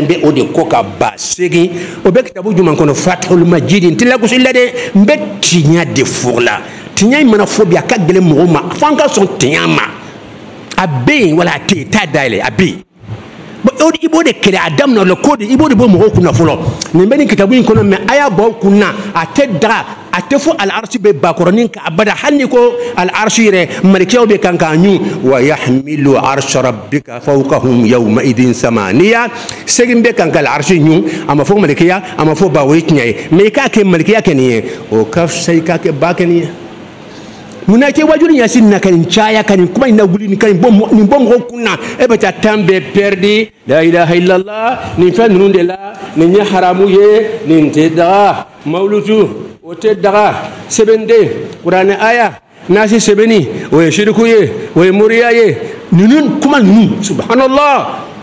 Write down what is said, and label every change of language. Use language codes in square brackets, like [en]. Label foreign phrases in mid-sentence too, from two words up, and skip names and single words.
[bm] bɛ o de kɔ ka ba segin o bɛ kitabu jumɛn kɔnɔ Fathul Majid n tɛ lagosi la dɛ n bɛ tiɲɛ de fɔ la tiɲɛ in mana fɔ bi a ka gɛlɛn mɔgɔw ma fo an ka sɔn tiɲɛ ma a bɛ yen wala a tɛ yen t'a dayɛlɛ a bɛ yen i b'o de kɛlɛ a daminɛ la ko de i b'o de bɔ mɔgɔw kunna fɔlɔ nin bɛ nin kitabu in kɔnɔ mɛ a y'a bɔ aw kunna a tɛ daga a tɛ fɔ al-arshi bɛ bakɔrɔnin kan abada hali ni ko al-arshi yɛrɛ malikɛw bɛ kan k'a ɲu [ar] ويحمل عرش ربك فوقهم يومئذ ثمانية [bm] segin bɛ kan ka al-arshi ɲu a ma fɔ malikiya a ma fɔ ba o ye tiɲɛ ye mɛ i k'a kɛ malikiya kɛ nin ye o ka fisa i k'a kɛ ba kɛ nin ye munna kɛ wajulu yasin na ka nin caya ka nin kuma in lawuli nin ka nin bɔ mɔgɔw kun na e bɛ taa temps bɛɛ perdi la [ar] إله إلا الله [bm] nin fɛn ninnu de la nin ye haramu ye nin tɛ daga mawludu o tɛ daga sɛbɛnden kuranɛ aya nasi sɛbɛnni o ye shiriku ye o ye moriya ye ninnu kuma ninnu subhanallah